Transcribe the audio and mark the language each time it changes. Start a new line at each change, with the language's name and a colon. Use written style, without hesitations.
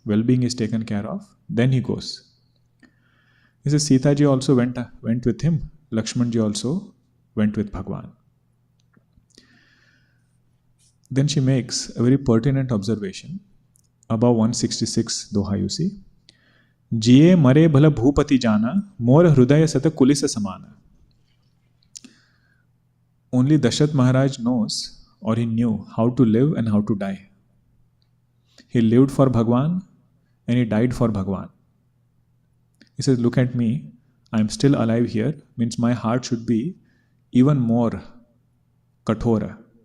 English: well-being is taken care of, then he goes. He says Sita ji also went with him. Lakshman ji also went with Bhagwan. Then she makes a very pertinent observation above 166 doha, you see.
Awadhi: जिए मरे भल भूपति जाना मोर हृदय सत कुलिस समाना.
English: Only Dashrath Maharaj knows, or he knew, how to live and how to die. He lived for Bhagwan and he died for Bhagwan. He says, look at me, I am still alive here, means my heart should be even more kathora.